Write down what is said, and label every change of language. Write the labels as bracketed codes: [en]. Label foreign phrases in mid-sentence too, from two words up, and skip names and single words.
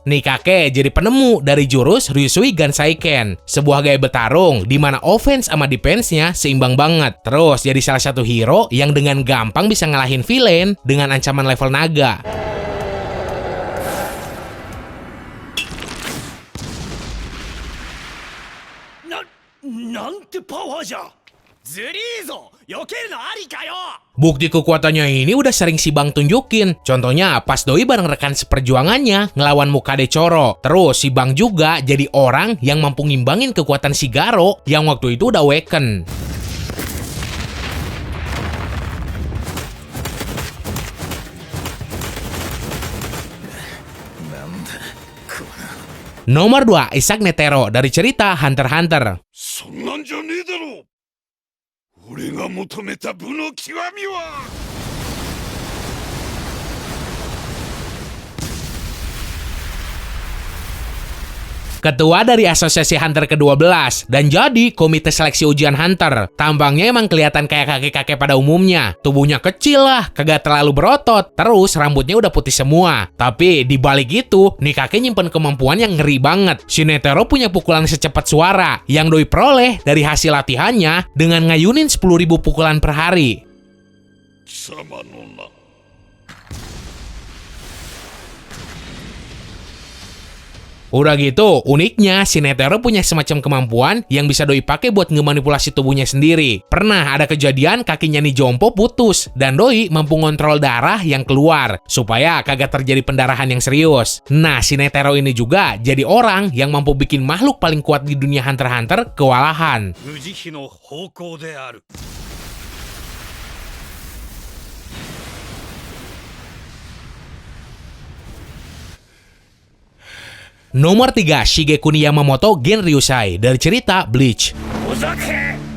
[id] Nikake jadi penemu dari jurus Ryusui Gansaiken, sebuah gaya bertarung di mana offense sama defense-nya seimbang banget. Terus jadi salah satu hero yang dengan gampang bisa ngalahin villain dengan ancaman level naga. [ja] Nante power じゃずりーぞ避けるのありかよ [id] Bukti kekuatannya ini udah sering si Bang tunjukin. Contohnya pas doi bareng rekan seperjuangannya ngelawan Mukade Choro. Terus si Bang juga jadi orang yang mampu ngimbangin kekuatan si Garo yang waktu itu udah awaken. Nomor 2, Isaac Netero dari cerita Hunter x Hunter. [ja] そんなんじゃねえだろ俺が求めた部の極みは [id] Ketua dari Asosiasi Hunter ke-12 dan jadi komite seleksi ujian Hunter. Tampangnya emang kelihatan kayak kakek-kakek pada umumnya. Tubuhnya kecil lah, kagak terlalu berotot, terus rambutnya udah putih semua. Tapi di balik itu, nih kakek nyimpen kemampuan yang ngeri banget. Si Netero punya pukulan secepat suara yang doi peroleh dari hasil latihannya dengan ngayunin 10.000 pukulan per hari. [ja] 貴様の名 [id] Udah gitu, uniknya si Netero punya semacam kemampuan yang bisa doi pakai buat ngemanipulasi tubuhnya sendiri. Pernah ada kejadian kakinya nih Jompo putus dan doi mampu ngontrol darah yang keluar supaya kagak terjadi pendarahan yang serius. Nah, si Netero ini juga jadi orang yang mampu bikin makhluk paling kuat di dunia Hunter x Hunter kewalahan. [ja] 無慈悲の方向である [id] Nomor 3, Shigekuni Yamamoto Genryusai dari cerita Bleach. [ja] お酒